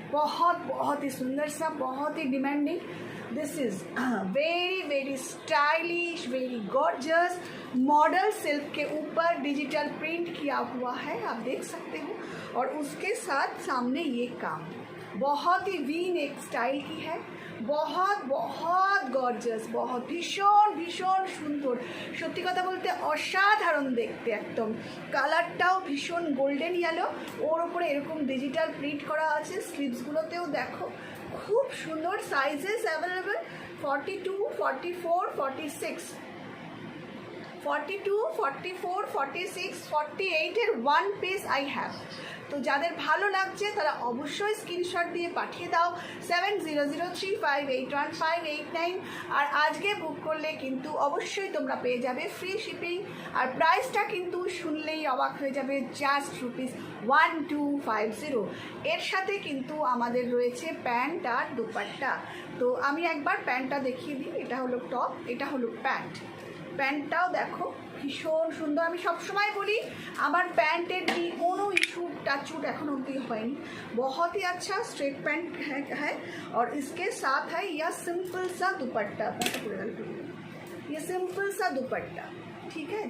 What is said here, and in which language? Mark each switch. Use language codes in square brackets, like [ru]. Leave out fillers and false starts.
[hi] बहुत ही सुंदर सा, बहुत ही demanding. This is very stylish, very gorgeous model silk के ऊपर डिजिटल प्रिंट किया हुआ है, आप देख सकते हो। और उसके साथ सामने ये काम बहुत ही वी नेक स्टाइल की है, बहुत গর্জিয়াস, बहुत [bn] ভীষণ সুন্দর। সত্যি কথা বলতে অসাধারণ দেখতে, একদম কালারটাও ভীষণ গোল্ডেন ইয়েলো, ওর ওপরে এরকম ডিজিটাল প্রিন্ট করা আছে। স্লিভসগুলোতেও দেখো খুব সুন্দর। সাইজেস অ্যাভেলেবেল 42, 44, 46, 42, 44, 46, 48 এর 1 পিস আই হ্যাভ। তো যাদের ভালো লাগছে তারা অবশ্যই স্ক্রিনশট দিয়ে পাঠিয়ে দাও 7003581589। আর আজকে বুক করলে কিন্তু অবশ্যই তোমরা পেয়ে যাবে ফ্রি শিপিং। আর প্রাইসটা কিন্তু শুনলেই অবাক হয়ে যাবে, জাস্ট ₹1250। এর সাথে কিন্তু আমাদের রয়েছে প্যান্ট আর দুপাট্টা। তো আমি একবার প্যান্টটা দেখিয়ে দিই। এটা হলো টপ, এটা হলো প্যান্ট। প্যান্টটাও দেখো ভীষণ সুন্দর। আমি সবসময় বলি আমার প্যান্টের কি কোনো [hi] इशू टचूट [bn] এখন অবধি হয়নি। [hi] बहुत ही अच्छा स्ट्रेट पैंट है और इसके साथ है यह सिंपल सा दुपट्टा। ये सिंपल सा दुपट्टा, ठीक है।